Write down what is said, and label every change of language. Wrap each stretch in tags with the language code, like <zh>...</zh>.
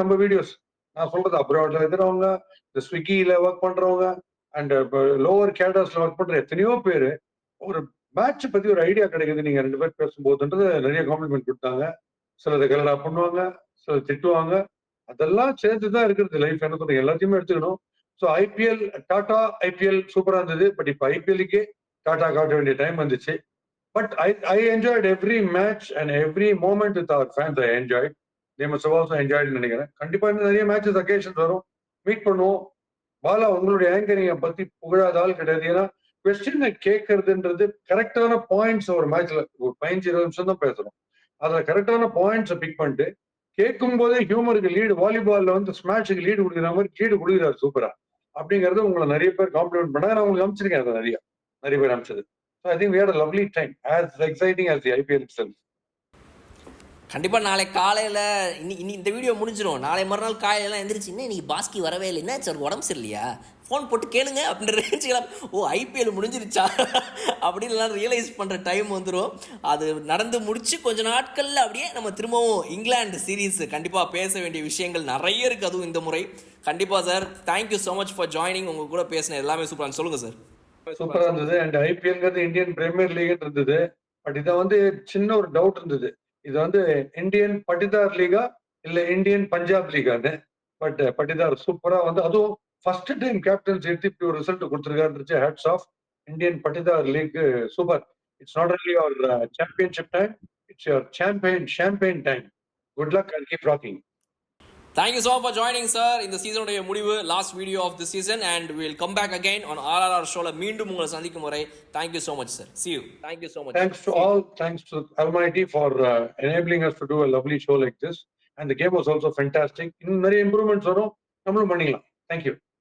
<ta>நம்ம வீடியோஸ் நான் சொல்றது அப்ராட்ல இருக்கிறவங்க, இந்த ஸ்விக்கியில ஒர்க் பண்றவங்க அண்ட் லோவர் கேடர்ஸ்ல ஒர்க் பண்ற எத்தனையோ பேரு ஒரு மேட்ச் பத்தி ஒரு ஐடியா கிடைக்குது நீங்க 2 பேர் பேசும்போதுன்றது நிறைய காம்ப்ளிமெண்ட் கொடுத்தாங்க. சிலதை கலடா பண்ணுவாங்க, சிலர் திட்டுவாங்க. அதெல்லாம் சேர்ந்துதான் இருக்கிறது லைஃப். என்ன சொல்றீங்க, எல்லாத்தையுமே எடுத்துக்கணும். ஸோ ஐபிஎல் டாடா ஐபிஎல் சூப்பரா இருந்தது. பட் இப்ப ஐபிஎல்லுக்கே டாடா காட்ட வேண்டிய டைம் வந்துச்சு.</ta> <en>But I enjoyed every match and every moment with our fans. I enjoyed. They must have also enjoyed</en> <ta>நினைக்கிறேன். கண்டிப்பா இன்னும் நிறைய மேட்சஸ் அக்கேஷன்ஸ் வரும். மீட் பண்ணுவோம். பாலா உங்களுடைய ஆங்கரிங்க பத்தி புகழாத ஆள் கிடையாது. ஏன்னா கொஸ்டின் கேட்கறதுன்றது கரெக்டான பாயிண்ட்ஸ் ஒரு மேட்ச்ல ஒரு 15-20 நிமிஷம் தான் பேசுறோம். அதுல கரெக்டான பாயிண்ட்ஸை பிக் பண்ணிட்டு கேட்கும் போதே ஹியூமருக்கு லீடு, வாலிபால்ல வந்து ஸ்மாஷுக்கு லீடு கொடுக்குற மாதிரி லீடு கொடுக்குறாரு சூப்பரா. அப்படிங்கிறது உங்களை நிறைய பேர் காம்ப்ளிமெண்ட் பண்ணாங்க. நான் உங்களுக்கு அனுப்பிச்சிருக்கேன் அதை நிறைய பேர் அனுப்பிச்சது.</ta> <en>So I think we had a lovely time, as exciting as the IPL itself.</en> <ta>கண்டிப்பாக நாளை காலையில் இன்னி இந்த வீடியோ முடிஞ்சிடும். நாளை மறுநாள் காலையிலாம் எந்திரிச்சு இன்னும் இன்னைக்கு பாஸ்கி வரவே இல்லை, என்ன சார் உடம்பு சரியில்லையா, ஃபோன் போட்டு கேளுங்க அப்படின்ற ரேஞ்சுக்கலாம். ஓ ஐபிஎல் முடிஞ்சிருச்சா அப்படின்லாம் ரியலைஸ் பண்ணுற டைம் வந்துடும். அது நடந்து முடிச்சு கொஞ்ச நாட்களில் அப்படியே நம்ம திரும்பவும் இங்கிலாந்து சீரீஸ் கண்டிப்பாக பேச வேண்டிய விஷயங்கள் நிறைய இருக்குது. அதுவும் இந்த முறை கண்டிப்பாக sir.</ta> <en>Thank you so much for joining.</en> <ta>உங்கள் கூட பேசின எல்லாமே சூப்பராக சொல்லுங்கள் சார். சூப்பரா இருந்தது. அண்ட் ஐபிஎல்ங்கிறது இந்தியன் பிரீமியர் லீக் இருந்தது. பட் இதை வந்து சின்ன ஒரு டவுட் இருந்தது, இது வந்து இந்தியன் பட்டிதார் லீகா இல்ல இந்தியன் பஞ்சாப் லீகான்னு. பட் பட்டிதார் சூப்பரா வந்து அதுவும் ஃபர்ஸ்ட் டைம் கேப்டன்ஸ் எடுத்து இப்படி ஒரு ரிசல்ட் கொடுத்துருக்காரு.</ta> <en>Hats off Indian Patidar league. Super. It's not only your championship time, it's your champion time. Good luck and keep rocking. Thank you so much for joining, sir.</en> <ta>இந்த சீசனுடைய முடிவு</ta> <en>last video of the season and we will come back again on RRR</en> <ta>ஷோல மீண்டும் உங்களை சந்திக்கும் வரை</ta> <en>thank you so much, sir. See you. Thank you so much. Thanks to all. Thanks to Almighty for enabling us to do a lovely show like this. And the game was also fantastic.</en> <ta>இன்னும் நிறைய improvements வரும், நம்மளும் பண்ணிக்கலாம்.</ta> <en>Thank you.</en>